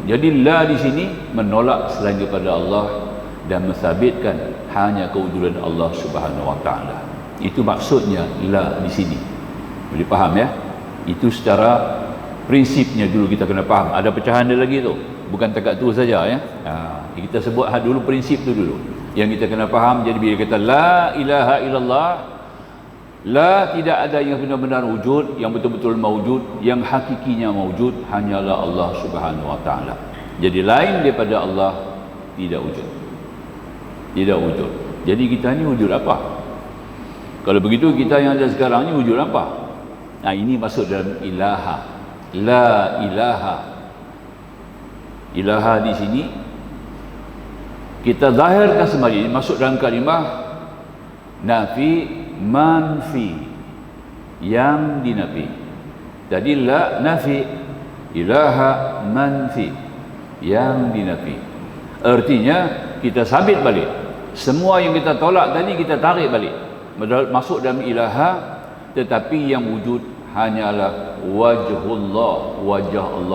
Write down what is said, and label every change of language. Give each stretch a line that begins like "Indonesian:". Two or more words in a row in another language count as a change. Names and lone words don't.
Malay: Jadi la di sini menolak selain daripada Allah dan mensabitkan hanya kewujudan Allah
Arabic: سبحانه وتعالى.
Malay: Itu maksudnya la di sini. Boleh faham ya? Itu secara prinsipnya dulu kita kena faham. Ada pecahan dia lagi tu, bukan takat tu saja ya. Kita sebut dulu prinsip tu dulu yang kita kena faham. Jadi bila kata
Arabic: لا إله إلا الله,
Malay: la, tidak ada yang benar-benar wujud, yang betul-betul mawujud, yang hakikinya mawujud, hanyalah Allah
Arabic: سبحانه وتعالى.
Malay: Jadi lain daripada Allah tidak wujud, tidak wujud. Jadi kita ni wujud apa? Kalau begitu kita yang ada sekarang ni wujud apa? Nah, ini masuk dalam ilaha.
Arabic: لا إله.
Malay: Ilaha di sini kita zahirkan sendiri, masuk dalam kalimah nafi manfi, yang dinafi. Jadi la nafi, ilaha manfi, yang dinafi. Artinya kita sabit balik semua yang kita tolak tadi, kita tarik balik masuk dalam ilaha. Tetapi yang wujud hanyalah wajhullah, wajah Allah.